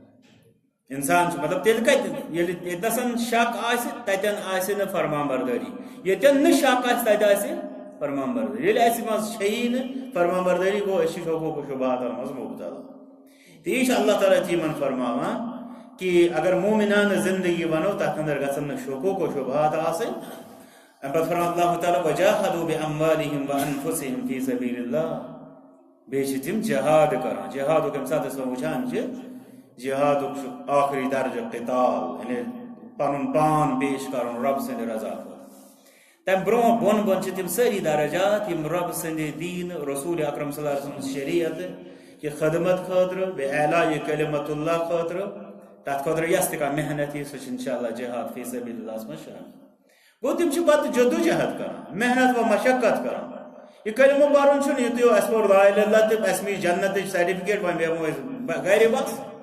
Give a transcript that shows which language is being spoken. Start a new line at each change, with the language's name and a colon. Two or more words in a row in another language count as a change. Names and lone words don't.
Kashmiri: انسان چھُ مطلب تیٚلہِ کتہِ ییٚلہِ ییٚتنسن شک آسہِ تتٮ۪ن آسہِ نہٕ فرمان بردٲری ییٚتٮ۪ن نہٕ شک آسہِ تتہِ آسہِ فرمان بردٲری ییٚلہِ اَسہِ منٛز چھیی نہٕ فرمان بردٲری گوٚو أسۍ چھِ شوقو و شبہاتن منٛز مبتلا تہٕ یہِ چھُ اللہ تعالیٰ تہِ یِمن فرماوان کہ اگر مومنانہ زندگی ونو تتھ اندر گژھن نہٕ شوقوق و شبہات آسٕنۍ امہِ پتہٕ فرمان اللہ تعالیٰ
Arabic: وجاہدوا باموالہم وانفسہم فی سبیل اللہ
Kashmiri: بیٚیہِ چھِ تِم جہاد کران جہادُک ییٚمہِ ساتہٕ أسۍ وٕچھان چھِ جہادُک چھُ آخری درجہ قتال یعنی پنُن پان پیش کرُن رب سٕنٛدِ رضا خٲطرٕ تمہِ برونٛہہ بۄن بۄن چھِ تِم سٲری درجات یِم رب سٕنٛدِ دیٖن رسول اکرم
Arabic: صلی اللہ علیہ وسلم
Kashmiri: شریعت کہ خدمت خٲطرٕ بیٚیہِ
Arabic: اعلیٰ کلمت اللہ
Kashmiri: خٲطرٕ تتھ خٲطرٕ یۄس تہِ کانٛہہ محنت یی سۄ چھِ انشاءاللہ جہاد فی سبیل اللہس منٛز شامل گوٚو تِم چھِ پتہٕ جدوجہد کران محنت و مشقت کران یہ کلمہٕ پرُن چھُنہٕ یُتُے اسہِ پوٚر
Arabic: لا اِلہ اللہ
Kashmiri: تہٕ اسہِ میج جنتٕچ سرٹِفکیٹ وۄنۍ بیٚہمو أسۍ گرِ بس